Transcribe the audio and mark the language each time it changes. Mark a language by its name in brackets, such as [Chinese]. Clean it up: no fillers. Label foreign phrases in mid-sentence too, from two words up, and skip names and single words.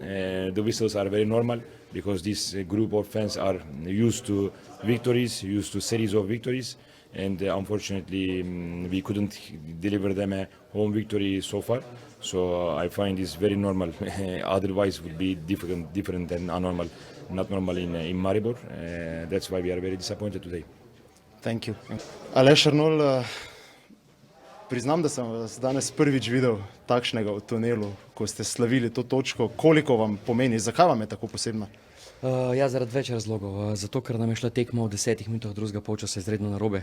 [English] The whistles are very normal, because this group of fans are used to victories, used to series of victories, and unfortunately we couldn't deliver them a home victory so far. So I find this very normal. Otherwise would be different and abnormal, not normal in Maribor. That's why we are very disappointed today. Thank you. [Slovenian] Aleš Arnol, priznam, da sem vas danes prvič videl takšnega v tunelu, ko ste slavili to točko. Koliko vam pomeni, zakaj vam je tako posebna? Ja, zaradi več razlogov. Zato, ker nam je šla tekma v 10 minutah drugega polčasa izredno narobe.